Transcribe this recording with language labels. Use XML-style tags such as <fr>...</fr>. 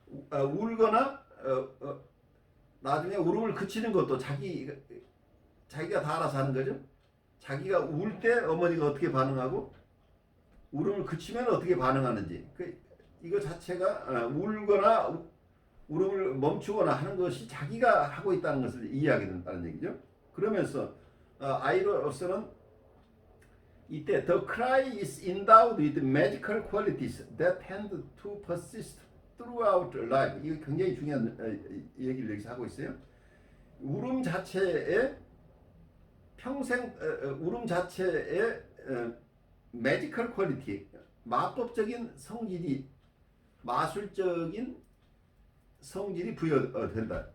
<ko>울거나 나중에 울음을 그치는 것도 자기가 다 알아서 하는 거죠. 자기가 울 때 어머니가 어떻게 반응하고 울음을 그치면 어떻게 반응하는지 이거 자체가 울거나 울음을 멈추거나 하는 것이 자기가 하고 있다는 것을 이해하게 된다는 얘기죠. 그러면서 아이로서는 이때</ko> <en>the cry is endowed with magical qualities that tend to persist throughout life.</en> <ko>이거 굉장히 중요한 얘기를 여기서 하고 있어요. 울음 자체의 평생 울음 자체의 magical quality, 마법적인 성질이 마술적인 성질이 부여된다.</ko>